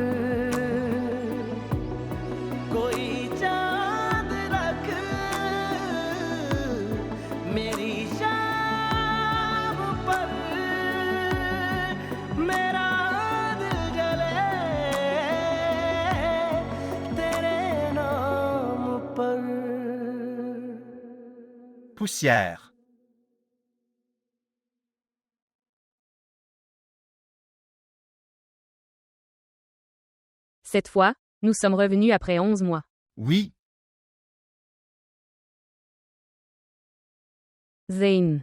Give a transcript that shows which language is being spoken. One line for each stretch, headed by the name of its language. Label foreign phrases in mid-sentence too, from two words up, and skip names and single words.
Hindi: कोई चांद रख मेरी शाम पर, मेरा दिल जले तेरे नाम पर।
French: Poussière. Cette fois, nous sommes revenus après 11 mois. Oui, Zayn,